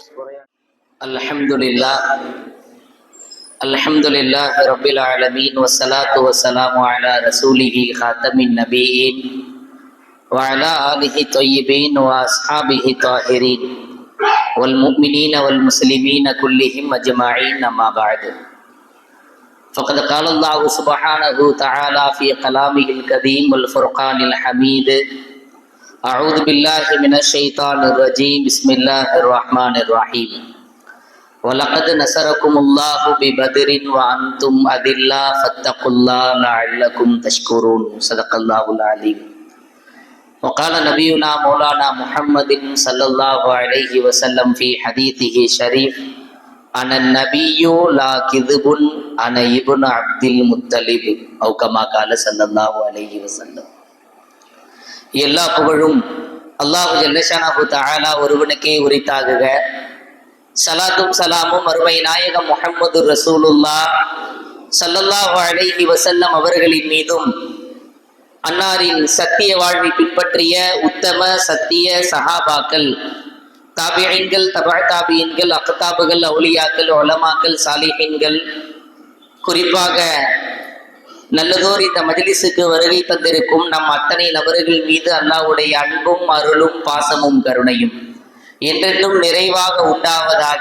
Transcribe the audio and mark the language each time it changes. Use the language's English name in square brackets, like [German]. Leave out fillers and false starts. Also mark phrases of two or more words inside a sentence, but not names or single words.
[Arabic] الحمد لله رب العالمين والصلاة والسلام على رسوله خاتم النبيين وعلى آله الطيبين وأصحابه الطاهرين والمؤمنين والمسلمين كلهم أجمعين أما بعد. فقد قال الله سبحانه وتعالى في كلامه الكريم والفرقان الحميد أعوذ بالله من الشيطان الرجيم بسم الله الرحمن الرحيم وَلَقَدْ نَصَرَكُمُ اللَّهُ بِبَدْرٍ وَأَنْتُمْ أَذِلَّةٌ فَاتَّقُوا اللَّهَ لَعَلَّكُمْ تَشْكُرُونَ صدق الله العليم. وقال نبينا مولانا محمد صلى الله عليه وسلم في حديثه الشريف أنا النبي لا كذب أنا ابن عبد المطلب أو كما قال صلى الله عليه وسلم. [Tamil] எல்லா புகழும் [Arabic] الله جل شأنه تعالى [Tamil] ஒருவனுக்கே உரித்தாகுக. சலாத்தும் சலாமும் அருமை நாயகம் முஹம்மது ரசூலுல்லாஹ் [Arabic] صلى الله عليه وسلم [Tamil] அவர்களின் மீதும் அன்னாரின் சத்திய வாழ்வை பின்பற்றிய உத்தம சத்திய சஹாபாக்கள், தாபிஈன்கள், தபஅ தாபிஈன்கள், அக்தாபுகள், அவுலியாக்கள், உலமாக்கள், சாலிஹீன்கள், குறிப்பாக நல்லதோர் இந்த மஜ்லிஸுக்கு வருகை தந்திருக்கும் நம் அத்தனை நபர்கள் மீது அல்லாஹ்வுடைய அன்பும் அருளும் பாசமும் கருணையும் என்றென்றும் நிறைவாக உண்டாவதாக.